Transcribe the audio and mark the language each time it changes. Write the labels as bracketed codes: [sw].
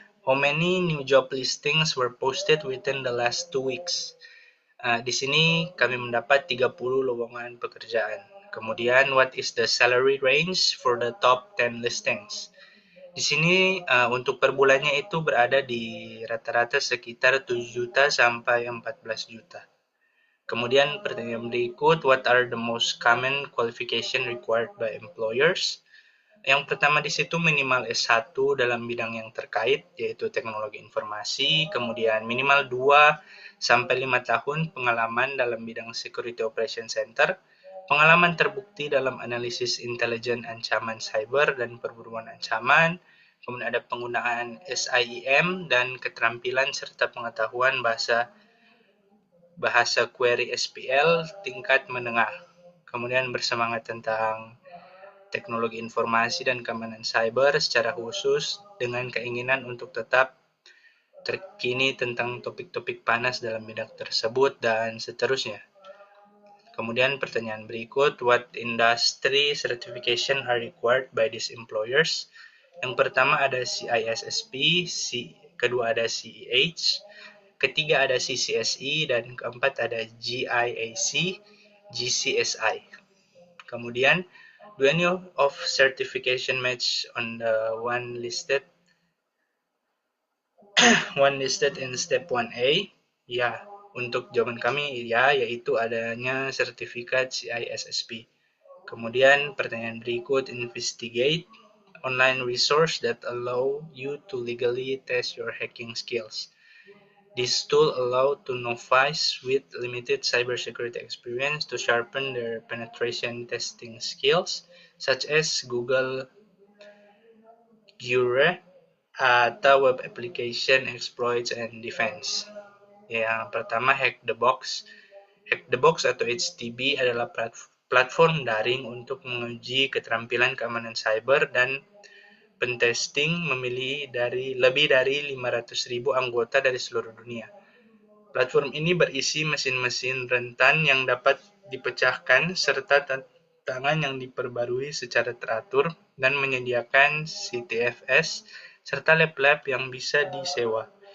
[en] How many new job listings were posted within the last 2 weeks? [id] Di sini kami mendapat 30 lowongan pekerjaan. [en] Kemudian, what is the salary range for the top 10 listings? [id] Di sini untuk per bulannya itu berada di rata-rata sekitar 7 juta sampai 14 juta. Kemudian pertanyaan berikut, [en] what are the most common qualification required by employers? [id] Yang pertama di situ minimal S1 dalam bidang yang terkait, yaitu teknologi informasi, kemudian minimal 2 sampai 5 tahun pengalaman dalam bidang Security Operation Center, pengalaman terbukti dalam analisis intelijen ancaman cyber dan perburuan ancaman, kemudian ada penggunaan SIEM dan keterampilan serta pengetahuan bahasa query SPL tingkat menengah. Kemudian bersemangat tentang teknologi informasi dan keamanan cyber secara khusus dengan keinginan untuk tetap terkini tentang topik-topik panas dalam bidang tersebut dan seterusnya. Kemudian pertanyaan berikut, [en] what industry certification are required by these employers? [id] Yang pertama ada CISSP, kedua ada CEH, ketiga ada CCSE, dan keempat ada GIAC, GCSI. [en] Kemudian, do any of certification match on the one listed in step 1A? [id] Ya, untuk jawaban kami ya, yaitu adanya sertifikat CISSP. Kemudian pertanyaan berikut, [en] investigate online resource that allow you to legally test your hacking skills. This tool allow to novice with limited cybersecurity experience to sharpen their penetration testing skills, such as Google Gure atau Web Application Exploits and Defense. [id] Yang pertama, Hack the Box. Hack the Box atau HTB adalah platform daring untuk menguji keterampilan keamanan cyber dan pentesting lebih dari 500.000 anggota dari seluruh dunia. Platform ini berisi mesin-mesin rentan yang dapat dipecahkan serta tantangan yang diperbarui secara teratur dan menyediakan CTFS serta lab-lab yang bisa disewa.